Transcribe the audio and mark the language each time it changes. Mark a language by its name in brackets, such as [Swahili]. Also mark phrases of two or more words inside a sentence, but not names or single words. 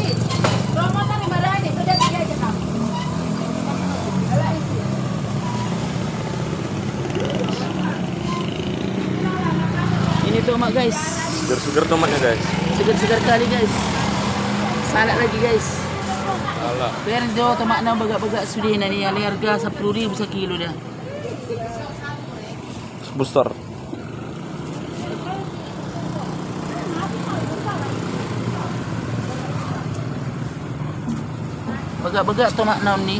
[Indonesian] Promotan yang mana ini? Sudah tiga aja kamu. Alah isi. Ini tomat guys. Segar-segar tomatnya guys. Segar-segar kali guys. Salad lagi guys. Alah. Biar jauh [Batak Toba] tomat na bagak-bagak [Indonesian] sudah ini harga 10.000 sekilo dah. Besar. [Batak Toba] Bagak-bagak tomat naon ni.